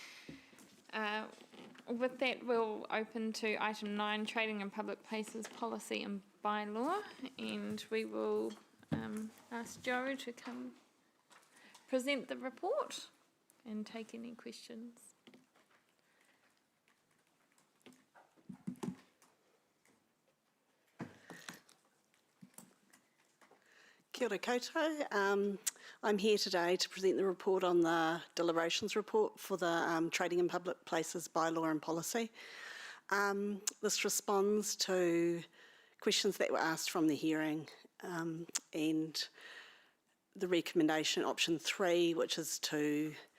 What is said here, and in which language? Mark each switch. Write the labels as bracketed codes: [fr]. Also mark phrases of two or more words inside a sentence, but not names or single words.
[en] With that, we'll open to item 9, trading in public places policy and bylaw, and we will ask Joe to come present the report and take any questions. [mi] Kia ora koutou. [en] I'm here today to present the report on the deliberations report for the Trading in Public Places Bylaw and Policy. This responds to questions that were asked from the hearing and the recommendation option 3, which is to